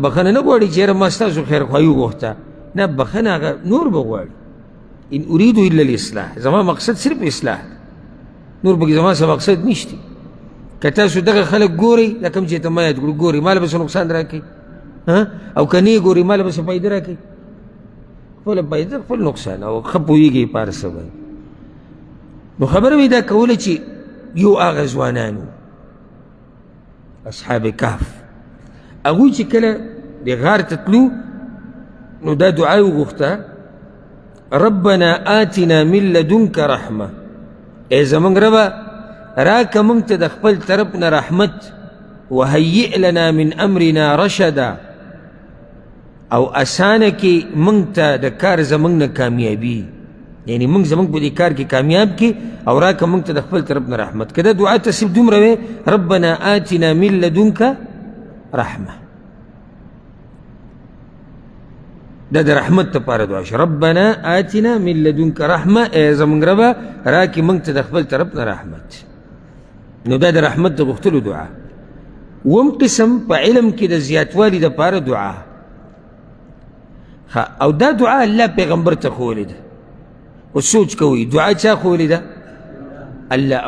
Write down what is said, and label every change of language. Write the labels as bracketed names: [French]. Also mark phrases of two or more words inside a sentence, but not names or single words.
[Pashto] بخښنه نه غواړي چې یاره ما ستاسو خیرخواهي وغوښته نه بخښنه هغه نور به غواړي [Arabic] ان اریدو الا الاصلاح [Pashto] زما مقصد صرف اصلاح نور پکې زما څه مقصد نشته که تاسو دغه خلک ګورئ دا کوم چې ته ما یاد کړو ګورئ ما له به څه نقصان راکوي او که نه یې ګورئ ما له به څه فایده راکوي خپله فایده خپل نقصان او ښه پوهېږئ په هر څه باندې نو خبره مې دا کوله چې یو هغه ځوانانو اصحاب کهف هغوی چې کله د غار ته تلو نو دا دعا یې وغوښته [Arabic] ربنا آتنا من لدنک [Pashto] رحمه ای زمونږ ربه راکه موږ ته د خپل طرف نه رحمت [Arabic] وهیئ لنا من امرنا رشدا [Pashto] او اسانه کې موږ ته د کار زمونږ نه کامیابي یعنی موږ زمونږ په دې کار کې کامیاب کې او راکه موږ ته د خپل طرف نه رحمت که دا دعا ته صرف دومره وی [Arabic] ربنا آتنا من لدنک رحمه [Pashto] دا د رحمت دپاره دعا شو [Arabic] ربنا آتنا من لدنک رحمه [Pashto] ای زمونږ ربه راکې موږ ته د خپل طرف نه رحمت نو دا د رحمت د غوښتلو دعا اووم قسم په علم کې د زیاتوالي دپاره دعا او دا دعا الله پیغمبر ته ښوولې ده او سوچ کوئ دعا چا ښوولې ده الله او